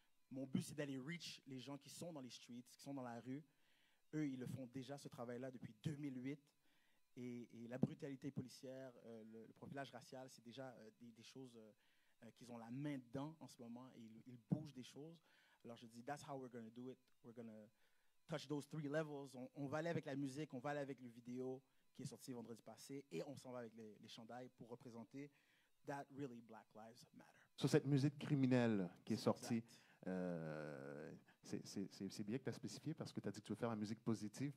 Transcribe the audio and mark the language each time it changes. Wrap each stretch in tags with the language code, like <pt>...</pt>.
<fr>Mon but, c'est d'aller reach les gens qui sont dans les streets, qui sont dans la rue. Eux, ils le font déjà, ce travail-là, depuis 2008. Et la brutalité policière, le profilage racial, c'est déjà des choses qu'ils ont la main dedans en ce moment. Et ils bougent des choses. Alors, je dis,</fr> <en>that's how we're going to do it. We're going to touch those 3 levels.</en> <fr>On va aller avec la musique, on va aller avec le vidéo qui est sorti vendredi passé. Et on s'en va avec les chandails pour représenter</fr> <en>that really Black Lives Matter.</en> <fr>Sur cette musique criminelle qui est sortie, c'est bien que tu as spécifié parce que tu as dit que tu veux faire la musique positive.</fr>